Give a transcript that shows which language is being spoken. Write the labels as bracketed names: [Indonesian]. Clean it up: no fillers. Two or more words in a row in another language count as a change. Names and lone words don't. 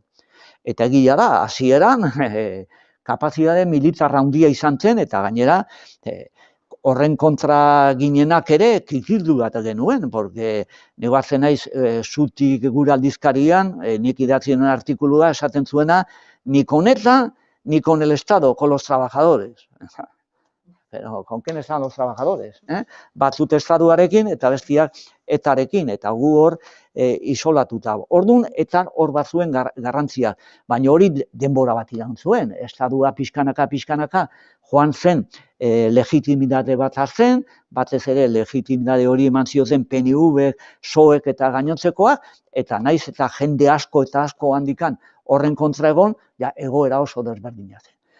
[Basque] Eta egia da, hasieran kapazitate militar handia izan zen, eta gainera horren kontra ginenak ere kikildu bat genuen, porque negoatzen naiz zutik gure aldizkarian, nik idatzien artikulua esaten zuena, [Spanish] ni con ETA, ni con el Estado, con los trabajadores. Pero, ¿con quién están los trabajadores? [Basque] Batzut estatuarekin eta bestiak etarekin, eta gu hor isolatuta. Orduan, etan hor batzuen garrantzia, baina hori denbora bat iran zuen. Estatua pixkanaka joan zen legitimitate bat hartzen, batez ere legitimitate hori eman zioten PNV, PSOEk eta gainontzekoak, eta naiz eta jende asko eta asko handikan horren kontra egon, egoera oso desberdina zen.